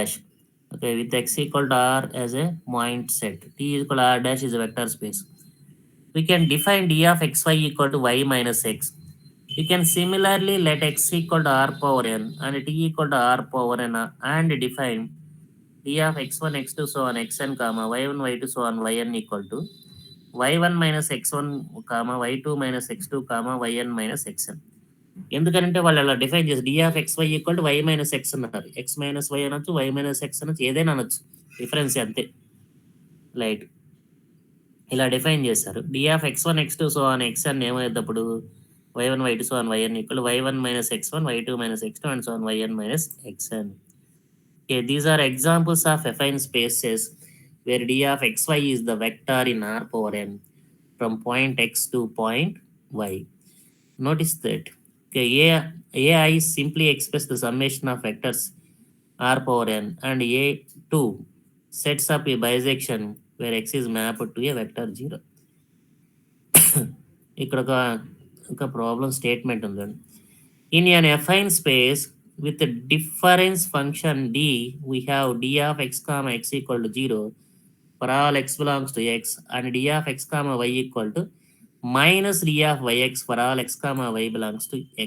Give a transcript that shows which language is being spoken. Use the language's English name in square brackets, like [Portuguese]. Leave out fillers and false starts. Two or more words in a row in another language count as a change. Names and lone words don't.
[English] Okay, with x equal to r as a point set, t equal to r dash is a vector space. We can define d of xy equal to y minus x. We can similarly let x equal to r power n and t equal to r power n and define d of x1, x2, so on xn, comma y1, y2, so on yn equal to y1 minus x1, comma y2 minus x2, comma yn minus xn. [Telugu] ఎందుకంటే వాళ్ళు అలా డిఫైన్ చేసి [English] d of x y equal to y minus x [Telugu] అన్నారు, [English] x minus y [Telugu] అనొచ్చు, [English] y minus x [Telugu] అనొచ్చు, ఏదైనా అనొచ్చు, డిఫరెన్స్ అంతే. లైట్ ఇలా డిఫైన్ చేశారు. [English] d of x one x two so on x [Telugu] అని ఏమయ్యేటప్పుడు [English] y1 y2 so on yn equal y1 minus x1 y2 minus x2 and so on yn minus xn. Okay, these are examples of affine spaces where d of xy is the vector in R power n from point x to point y. Notice that okay, ai simply express the summation of vectors R power n and a2 sets up a bisection where x is mapped to a vector 0. [Telugu] ఇక్కడ ఒక [English] problem statement [Telugu] ఉందండి. [English] ఇన్ an affine space with a difference function d, we have d of x comma x equal to 0 for all x belongs to x and d of x comma y equal to minus d of yx for all x comma y belongs to x.